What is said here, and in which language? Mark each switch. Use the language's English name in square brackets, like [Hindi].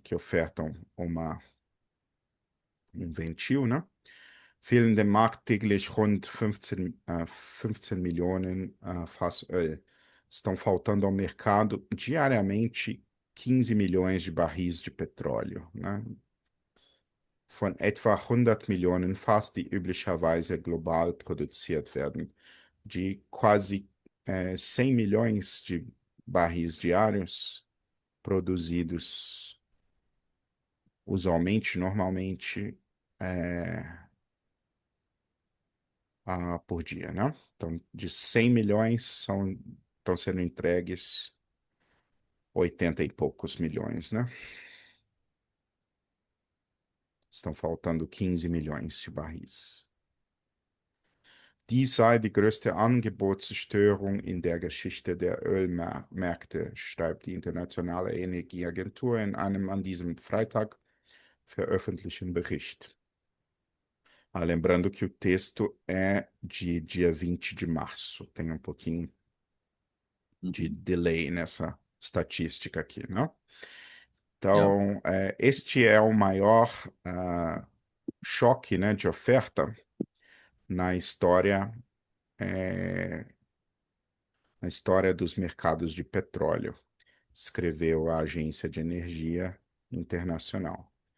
[Portuguese] Que ofertam um ventil, né? [German] Fehlen dem Markt täglich rund 15 Millionen Fass Öl. [Portuguese] Estão faltando ao mercado diariamente 15 milhões de barris de petróleo, né? [German] Von etwa 100 Millionen Fass, die üblicherweise global produziert werden. [Portuguese] De quase 100 milhões de barris diários produzidos usualmente, normalmente, é, por dia, né? Então, de 100 milhões estão sendo entregues 80 e poucos milhões, né? Estão faltando 15 milhões de barris. [German] Dies sei die größte Angebotsstörung in der Geschichte der Ölmärkte, schreibt die Internationale Energieagentur in einem an diesem Freitag veröffentlichten Bericht. [Portuguese] Lembrando que o texto é de dia 20 de março. Tem um pouquinho de Mhm. delay nessa estatística aqui, né? [German] Ja. [Portuguese] Então, este é o maior choque, né, de oferta na história, é, na história dos mercados de petróleo, escreveu a Agência de Energia Internacional.